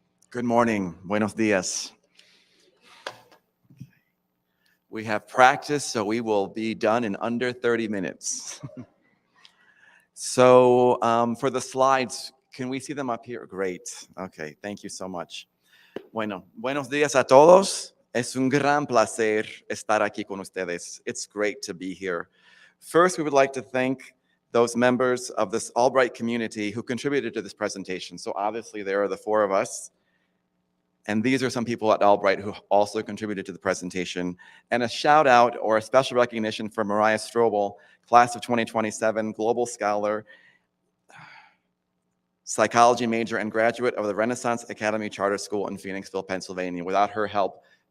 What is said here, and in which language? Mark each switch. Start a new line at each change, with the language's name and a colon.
English: Good morning.
Spanish: Buenos dias.
English: We have practice, so we will be done in under 30 minutes. So for the slides, can we see them up here? Great. Okay, thank you so much.
Spanish: Bueno, buenos días a todos. Es un gran placer estar aquí con ustedes.
English: It's great to be here. First, we would like to thank those members of this Albright community who contributed to this presentation. So obviously there are the 4 of us. And these are some people at Albright who also contributed to the presentation. And a shout out or a special recognition for Mariah Strobel, class of 2027, global scholar, psychology major and graduate of the Renaissance Academy Charter School in Phoenixville, Pennsylvania. Without her help,